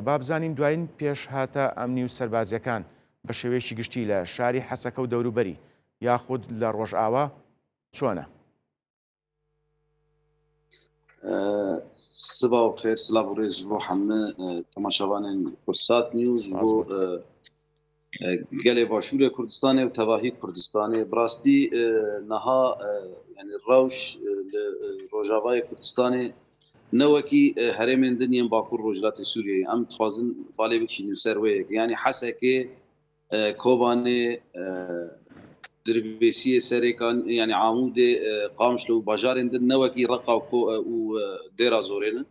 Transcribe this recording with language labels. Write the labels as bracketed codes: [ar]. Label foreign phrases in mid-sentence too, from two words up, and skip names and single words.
[ckb] با بزانین دوایین پێشهاتە ئەمنی و سەربازیەکان بە شێوەیەکی گشتی لە شاری حەسەکە و دەوروبەری یاخود لە ڕۆژئاوا چۆنە؟ سبا و خێر، سلااو و ڕێز بۆ هەموو تەماشاوانên کورسات نیوز بۆ [ku] gelê Başûrê Kurdistanê û tevahî Kurdistanê. Bi rastî niha yani rewş li Rojavayê Kurdistanê ne wekî herêmên din yên Bakur Rojhilatê Sûriyeyê. Em dixwazin balê bikişînin ser wê yek. Yani Hesekê, Kobanê, Dirbêsiyê, Serêkan, yani Amûdê, Qamişlo û bajarên din ne wekî Reqa û Dêra Zorê ne.